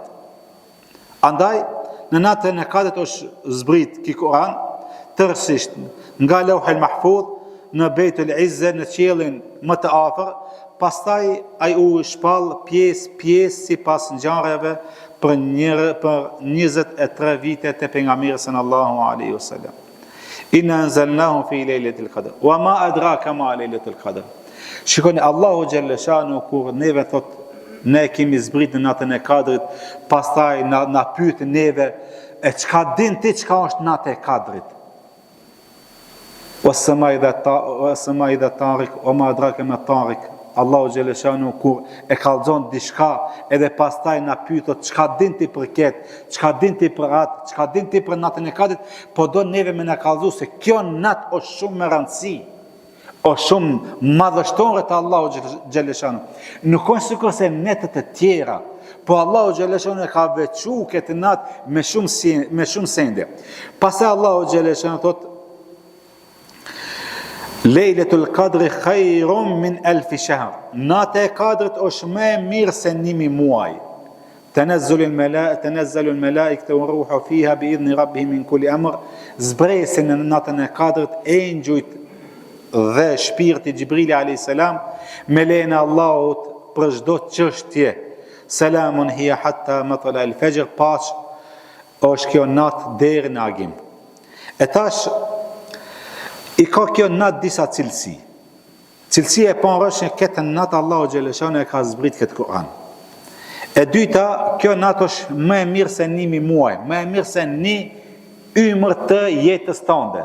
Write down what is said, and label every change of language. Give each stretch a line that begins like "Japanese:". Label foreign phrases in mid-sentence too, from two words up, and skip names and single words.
Albanian: Andaj, në natën e Kadrit është zbrit ki Kur'an, tërësisht nga Lauhul Mahfudh në Bejtul Izze, në qiellin më të afër, pastaj ai u shpall pjesë sipas ngjarjeve për 23 vite te pejgamberi
Arabic: صلى الله عليه وسلم. إنا أنزلناه في ليلة القدر. وما أدراك ما ليلة القدر.
Albanian: Shikoni Allahu Gjelleshanu kur neve thot ne kemi zbrit në natën e Kadrit, pastaj na pyet neve e çka din ti çka është natë e Kadrit?
Arabic: والسماء ذا الطارق وما أدراك ما الطارق.
Albanian: Allahu xhaleshanu kur e kallzon diçka edhe pastaj na pyetët çka din ti për këtë, çka din ti për atë, çka din ti për natën e Kadrit, po do neve me na kallzu se kjo natë është shumë me rëndësi, është shumë madhështore të Allahu xhaleshanu. Nuk është sikur se netët e tjera, po Allahu xhaleshanu e ka veçu këtë natë me shumë sende. Pastaj Allahu xhaleshanu thotë
Arabic: ليلة القدر خير من ألف شهر.
Albanian: Nata e Kadrit është më e mirë se 1000 muaj.
Arabic: تنزل الملائكة والروح فيها بإذن ربهم من كل أمر.
Albanian: Zbresin në natën e Kadrit engjujt dhe shpirti Xhibrili
Arabic: عليه السلام
Albanian: me lejen e Allahut për çdo çështje.
Arabic: سلام هي حتى مطلع الفجر.
Albanian: Paç është kjo natë deri në agim. E tash I ka kjo natë disa cilësi. Cilësia e parë është këtë natë Allahu xhaleshanu e ka zbrit këtë Kur'an. E dyta, kjo natë është më e mirë se 1000 muaj, më e mirë se 1 ymër të jetës tënde.